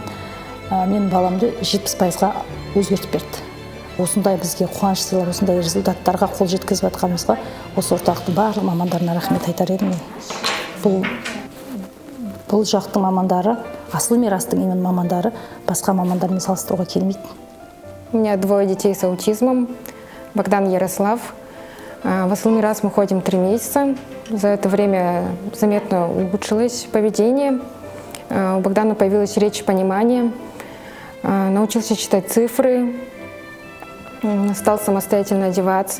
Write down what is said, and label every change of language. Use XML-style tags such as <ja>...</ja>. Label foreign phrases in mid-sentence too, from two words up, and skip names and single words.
<kk>Мен баламды 70%-ға өзгертіп берді. Осындай бізге қуаныш сыйлап, осындай результаттарға қол жеткізіп жатқанымызға осы орталықтың барлық мамандарына рахмет айтар едім. Бұл жақтың мамандары, Асыл Мирастың именно мамандары басқа мамандармен салыстыруға келмейді.</kk> <ru>У меня 2 детей с аутизмом, Богдан, Ярослав. В Асыл Мирас мы ходим 3 месяца. За это время заметно улучшилось поведение. У Богдана появилась речь и понимание. Научился читать цифры, стал самостоятельно одеваться.</ru>